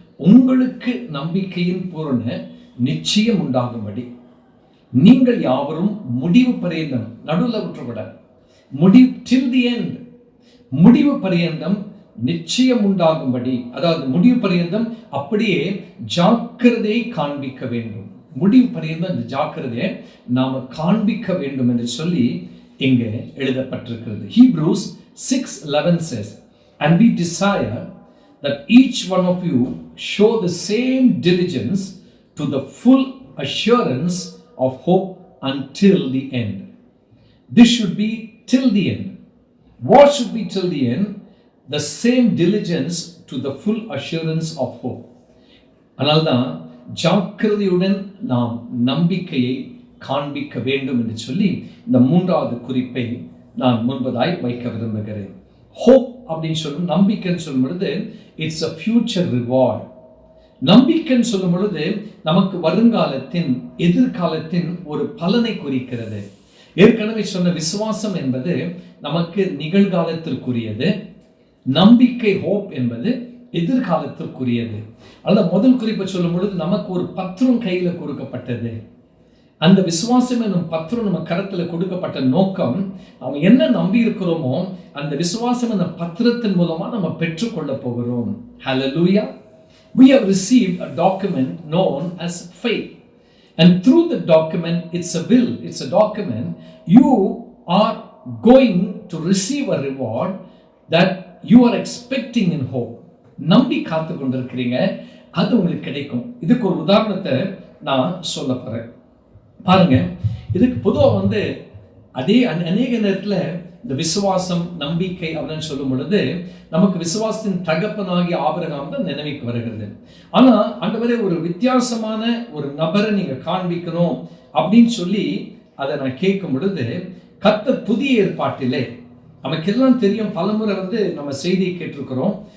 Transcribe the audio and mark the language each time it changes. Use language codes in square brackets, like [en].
[ta] உங்களுக்கு நம்பிக்கையின் பூரண நிச்சயம் உண்டாகும்படி நீங்கள் யாவரும் முடிவு பரியந்தம், நடுவில் விட்டுவிட, முடிவு [en] till the end, [ta] முடிவு பரியந்தம் நிச்சயம் உண்டாகும்படி, அதாவது முடிவு பரியந்தம் அப்படியே ஜாக்கிரதையை காண்பிக்க வேண்டும். முடிவு பரியந்தம் இந்த ஜாக்கிரதையை நாம காண்பிக்க வேண்டும் என்று சொல்லி இங்கே எழுதப்பட்டிருக்கிறது. [en] Hebrews 6:11 says, and we desire that each one of you show the same diligence to the full assurance of hope until the end. This should be till the end. What should be till the end? The same diligence to the full assurance of hope. [ta] அதனால்தான் ஜாக்கிரதையுடன் நாம் நம்பிக்கையை காண்பிக்க வேண்டும் என்று சொல்லி இந்த 3வது குறிப்பை நான் முன்பதாய் வைக்க விரும்புகிறேன். ஹோப் அப்படின்னு சொல்லும், நம்பிக்கைன்னு சொல்லும் பொழுது [en] It's a future reward. [ta] நம்பிக்கைன்னு சொல்லும் பொழுது நமக்கு வருங்காலத்தின், எதிர்காலத்தின் ஒரு பலனை குறிக்கிறது. ஏற்கனவே சொன்ன விசுவாசம் என்பது நமக்கு நிகழ்காலத்திற்குரியது, நம்பிக்கை ஹோப் என்பது எதிர்காலத்திற்குரியது. அல்ல, முதல் குறிப்பை சொல்லும் பொழுது நமக்கு ஒரு பத்திரம் கையில கொடுக்கப்பட்டது. அந்த விசுவாசம் என்னும் பத்திரம் நம்ம கரத்துல கொடுக்கப்பட்ட நோக்கம், நம்ம என்ன நம்பி இருக்கிறோமோ அந்த விசுவாசம் என்ற பத்திரத்தின் மூலமா நம்ம பெற்றுக்கொள்ள போகிறோம். [en] Hallelujah. We have received a document known as faith, and through the document, it's a will, it's a document, you are going to receive a reward that you are expecting in hope. [ta] நம்பி காத்து கொண்டிருக்கிறீங்க, அது உங்களுக்கு கிடைக்கும். இதுக்கு ஒரு உதாரணத்தை நான் சொல்ல போறேன். பாருங்க, இதுக்கு பொதுவாக அதே அநேக நேரத்தில் இந்த விசுவாசம், நம்பிக்கை அப்படின்னு சொல்லும் பொழுது நமக்கு விசுவாசத்தின் தகப்பனாகிய ஆபிரகாம் தான் நினைவுக்கு வருகிறது. ஆனா ஆண்டவரே, ஒரு வித்தியாசமான ஒரு நபரை நீங்க காண்பிக்கணும் அப்படின்னு சொல்லி அதை நான் கேட்கும் பொழுது, கர்த்தர் புதிய ஏற்பாட்டிலே நமக்கெல்லாம் தெரியும், பலமுறை நம்ம செய்தியை கேட்டிருக்கிறோம்.